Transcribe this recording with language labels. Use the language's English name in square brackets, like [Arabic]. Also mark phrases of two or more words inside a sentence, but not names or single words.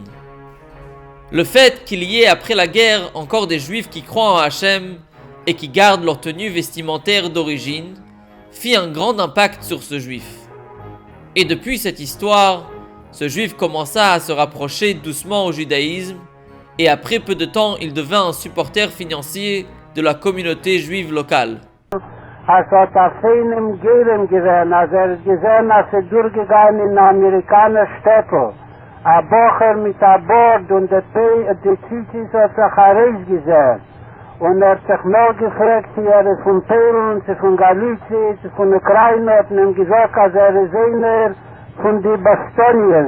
[French] Le fait qu'il y ait après la guerre encore des juifs qui croient en Hachem et qui gardent leur tenue vestimentaire d'origine fit un grand impact sur ce juif. Et depuis cette histoire, ce juif commença à se rapprocher doucement au judaïsme et après peu de temps, il devint un supporter financier de la communauté juive locale. [German] Und hat sich noch gefragt, ist von Polen, sie von Galizien, sie von Ukraine, hat ihm gesagt, ist einer von den Bostoniens.